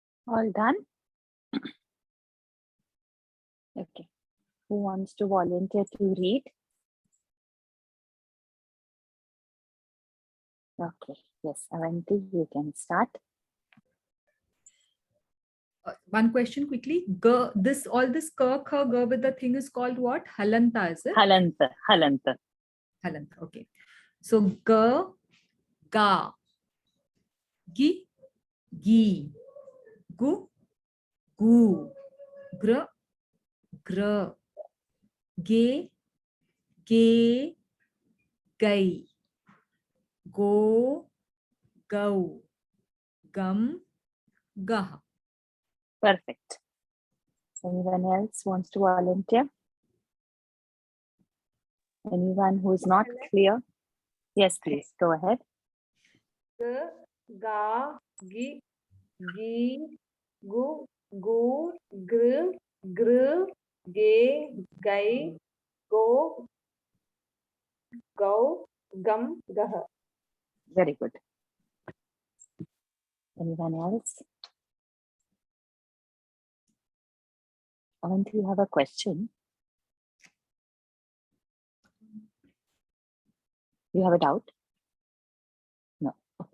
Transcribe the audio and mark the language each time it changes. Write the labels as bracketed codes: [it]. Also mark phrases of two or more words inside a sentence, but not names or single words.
[en] All done? Okay. Who wants to volunteer to read? Okay. Yes, Avanti, you can start. One question quickly. All this ka, kha, ga with the thing is called what? Halanta, is it? Halanta. Halanta. Halanta. Okay. So ga, ga, gi, gi, gu, gu, gr, gr, ge, ge, gai, go, go, gum, gah. Perfect. Anyone else wants to volunteer? Anyone who is not clear? Yes, please go ahead. G, ga, gi, gi, gu, gur, gr, gr, ge, gai, go, go, gum, gah. Very good. Anyone else? Avanti, you have a question? You have a doubt? No. Okay.